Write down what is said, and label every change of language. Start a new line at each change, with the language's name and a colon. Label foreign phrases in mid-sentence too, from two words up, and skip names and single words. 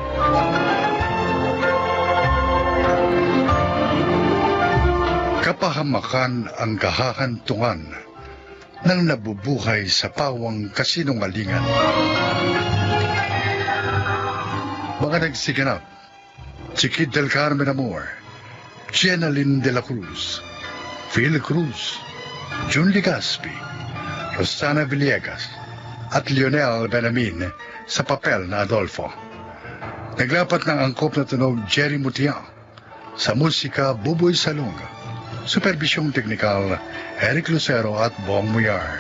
Filipino: Kapahamakan ang kahahantungan ng nabubuhay sa pawang kasinungalingan. Mga nagsiganap, si Kid del Carmen Amor, Jenaline de la Cruz, Phil Cruz, Jun Legaspi, Rosana Villegas, at Lionel Benamin sa papel na Adolfo. Naglapat ng angkop na tunog Jerry Mutiang, sa musika Buboy Salonga, supervisyong teknikal Eric Lucero at Bong Muyar.